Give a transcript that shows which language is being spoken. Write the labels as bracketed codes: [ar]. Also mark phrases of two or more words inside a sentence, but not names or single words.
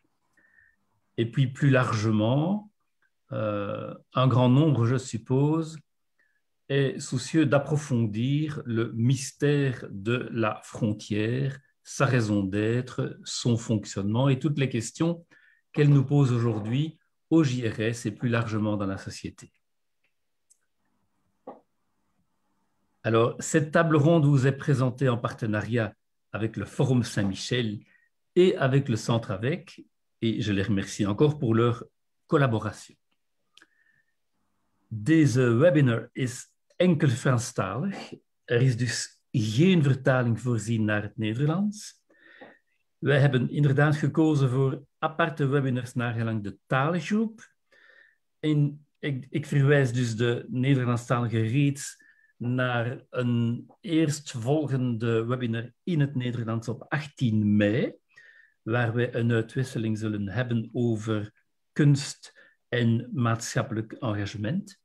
[fr] Et puis, plus largement, un grand nombre, je suppose, est soucieux d'approfondir le mystère de la frontière, sa raison d'être, son fonctionnement et toutes les questions qu'elle nous pose aujourd'hui au JRS et plus largement dans la société. Alors, cette table ronde vous est présentée en partenariat avec le Forum Saint-Michel et avec le Centre Avec, et je les remercie encore pour leur collaboration. [nl] Deze webinar is enkel Franstalig. Er is dus geen vertaling voorzien naar het Nederlands. Wij hebben inderdaad gekozen voor aparte webinars naar gelang de talengroep. En ik verwijs dus de Nederlandstalige reeds naar een eerstvolgende webinar in het Nederlands op 18 mei, waar wij een uitwisseling zullen hebben over kunst en maatschappelijk engagement.